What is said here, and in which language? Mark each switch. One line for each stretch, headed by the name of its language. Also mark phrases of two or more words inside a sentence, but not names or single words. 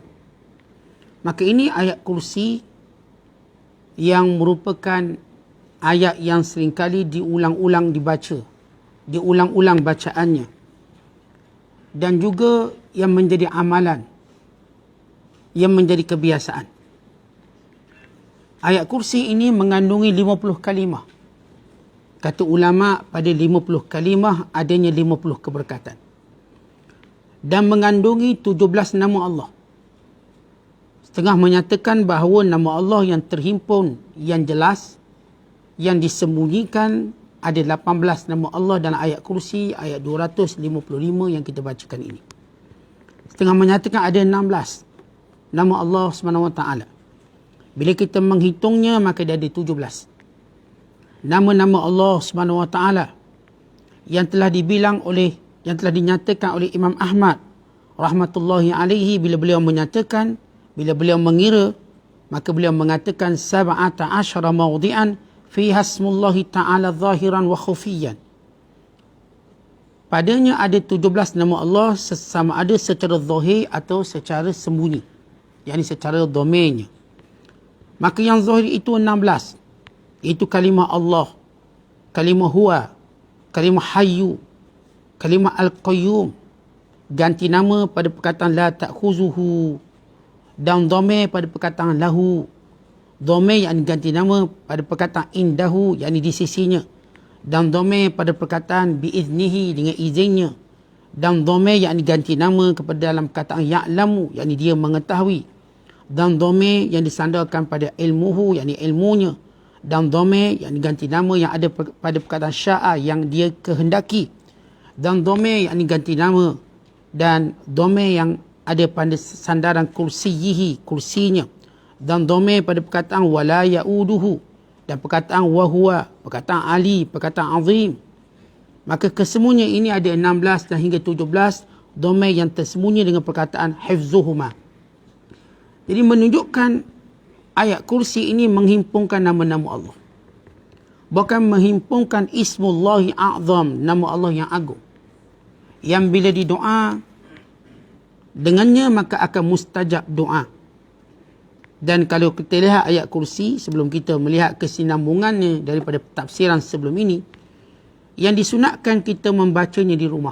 Malay: Maka ini ayat kursi yang merupakan ayat yang seringkali diulang-ulang dibaca, diulang-ulang bacaannya, dan juga yang menjadi amalan, yang menjadi kebiasaan. Ayat kursi ini mengandungi 50 kalimah. Kata ulama, pada 50 kalimah adanya 50 keberkatan. Dan mengandungi 17 nama Allah. Setengah menyatakan bahawa nama Allah yang terhimpun, yang jelas, yang disembunyikan, ada 18 nama Allah dalam ayat kursi, ayat 255 yang kita bacakan ini. Setengah menyatakan ada 16 nama Allah SWT. Bila kita menghitungnya, maka dia ada 17. Nama-nama Allah SWT yang telah dibilang oleh, yang telah dinyatakan oleh Imam Ahmad
Arabic: رحمة الله عليه,
Malay: bila beliau menyatakan, bila beliau mengira, maka beliau mengatakan
Arabic: سبعة عشر موضعا فيها اسم الله تعالى ظاهرا وخفيا.
Malay: Padanya ada 17 nama Allah, sama ada secara zahir atau secara sembunyi, yakni secara domainnya. Maka yang zahir itu 16, itu kalimah Allah, kalimah huwa, kalimah hayyu, kalimah al-qayyum, ganti nama pada perkataan
Arabic: لا تأخذه,
Malay: dan dhamir pada perkataan lahu, dhamir yang ganti nama pada perkataan indahu, yakni di sisinya, dan dhamir pada perkataan biiznihi, dengan izinnya, dan dhamir yang diganti nama kepada dalam perkataan ya'lamu, yakni dia mengetahui, dan dhamir yang disandarkan pada ilmuhu, yakni ilmunya, dan dhamir yang diganti nama yang ada pada perkataan sya'a, yang dia kehendaki, dan dhamir yang diganti nama dan dhamir yang ada pada sandaran kursiyihi, kursinya, dan dhamir pada perkataan
Arabic: ولا يئوده,
Malay: dan perkataan wahuwa, perkataan ali, perkataan azim. Maka kesemuanya ini ada 16 dan hingga 17 dhamir yang tersembunyi dengan perkataan hifzuhuma. Jadi menunjukkan ayat kursi ini menghimpunkan nama-nama Allah, bukan menghimpunkan
Arabic: اسم الله الأعظم,
Malay: nama Allah yang agung, yang bila didoa dengannya maka akan mustajab doa. Dan kalau kita lihat ayat kursi, sebelum kita melihat kesinambungannya daripada tafsiran sebelum ini, yang disunatkan kita membacanya di rumah.